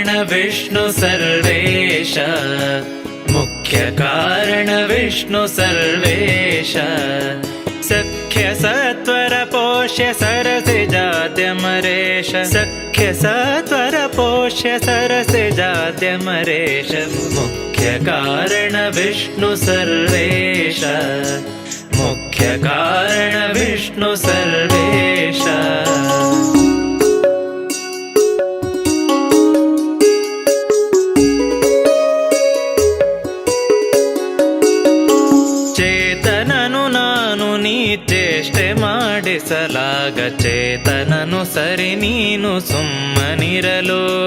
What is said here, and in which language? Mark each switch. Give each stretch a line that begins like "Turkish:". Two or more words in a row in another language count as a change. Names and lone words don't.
Sanskrit: विष्णु सर्वेश मुख्य कारण विष्णु सर्वेश सख्य सत्वर पोष्य सरसिजाद्यमरेश सख्य सत्वर पोष्य सरसिजाद्यमरेश मुख्य कारण विष्णु सर्वेश मुख्य कारण विष्णु सर्वेश
Kannada: ಚೇತನನು ನಾನು ನೀ ಚೇಷ್ಟೆ ಮಾಡಿಸಲಾಗ ಚೇತನನು ಸರಿ ನೀನು ಸುಮ್ಮನಿರಲು